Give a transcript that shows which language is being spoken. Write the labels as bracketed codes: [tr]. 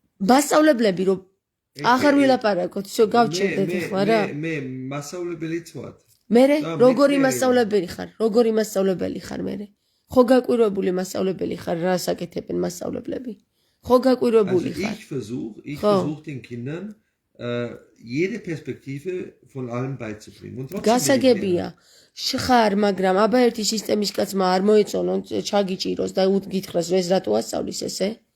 [ka] მასწავლებლები რომ აღარ ვილაპარაკოთ, [ru] всё [ka] გავჩერდეთ ახლა რა. მე მასწავლებელიც ვარ. მე როგორი მასწავლებელი ხარ? როგორი მასწავლებელი ხარ მე? ხო გაკვირვებული მასწავლებელი ხარ, რა საკეთებენ მასწავლებლები? ხო გაკვირვებული ხარ? [de] Ich versuche den Kindern jede Perspektive von allem beizubringen. Und trotzdem [ka] გასაგებია. ხარ, მაგრამ აბა ერთი სისტემის კაცმა არ მოეწონონ, ჩაგიჭიროს და გითხრას რომ ეს რატო ასწავლის ესე?